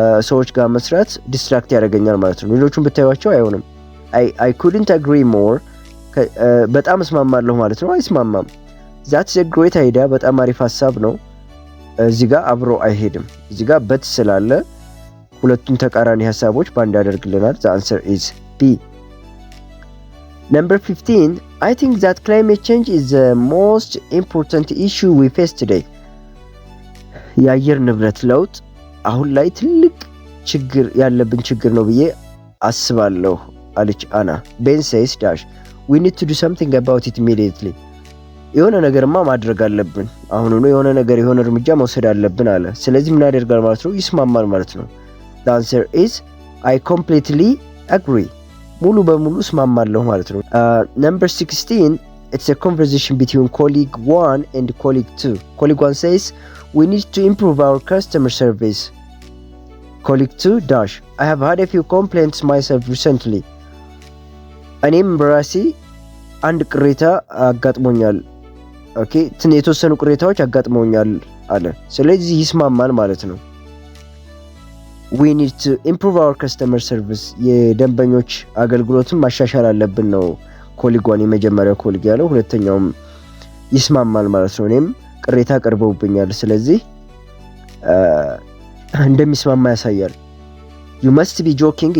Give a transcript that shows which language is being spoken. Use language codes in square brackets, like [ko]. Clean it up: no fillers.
[am] ሰዎች ጋር መስራት ዲስትራክት ያደርገኛል ማለት ነው ሌሎቹን ብታዩዋቸው አይሆንም [en] I couldn't agree more [am] በጣም እስማማለሁ ማለት ነው አይስማማም [en] that's a great idea [am] በጣም አሪፍ ሐሳብ ነው እዚህ ጋር አብሮ አይሄድም እዚህ ጋር but ስላለ ሁለቱም ተቃራኒ ሐሳቦች ባንድ ያደርግልናል። [en] the answer is B. Number 15, I think that climate change is the most important issue we face today. [am] የአየር ንብረት ለውጥ አሁን ላይ ትልቅ ችግር ያለብን ችግር ነው ብዬ አስባለሁ አለች አና። [en] Ben says dash we need to do something about it immediately. [am] የሆነ ነገርማ ማድረግ አለብን አሁኑኑ የሆነ እርምጃ መውሰድ አለብን አለ። ስለዚህ ምን ያደርጋል ማለት ነው? ይስማማል ማለት ነው። [en] the answer is I completely agree. [am] ሙሉ በሙሉ እስማማለሁ ማለት ነው። [en] number 16, it's a conversation between colleague 1 and colleague 2. colleague 1 says we need to improve our customer service. colleague 2 dash I have had a few complaints myself recently. [am] እኔም በራሴ አንድ ቅሬታ አጋጥሞኛል። ኦኬ የተወሰኑ ቅሬታዎች አጋጥመውኛል አለ። ስለዚህ ይስማማል ማለት ነው። [en] we need to improve our customer service. [am] የደንበኞች አገልግሎትን ማሻሻል አለብን ነው ኮሊጓን የመጀመሪያው ኮሊግ ያለው። ሁለተኛውም ይስማማል ማለት ነው። እኔም ቅሬታ ቀርበውብኛል ስለዚህ እንደሚስማማ ያሳያል። [en] you must be joking.